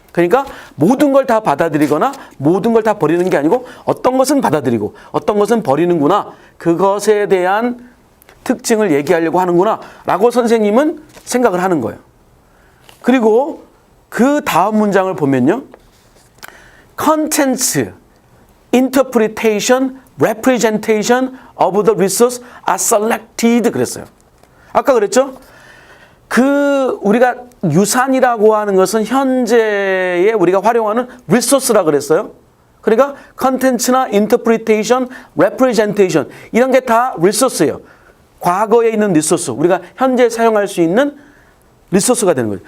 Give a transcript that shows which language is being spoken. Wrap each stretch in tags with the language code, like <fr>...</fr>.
<ko>그러니까 모든 걸 다 받아들이거나 모든 걸 다 버리는 게 아니고 어떤 것은 받아들이고 어떤 것은 버리는구나. 그것에 대한 특징을 얘기하려고 하는구나 라고 선생님은 생각을 하는 거예요. 그리고 그 다음 문장을 보면요.</ko> <en>Contents, interpretation, representation of the resource are selected</en> <ko>그랬어요. 아까 그랬죠? 우리가 유산이라고 하는 것은 현재에 우리가 활용하는 resource라 그랬어요. 그러니까 content나 interpretation, representation 이런 게 다 resource예요. 과거에 있는 resource, 우리가 현재 사용할 수 있는 리소스가 되는 거죠.</ko>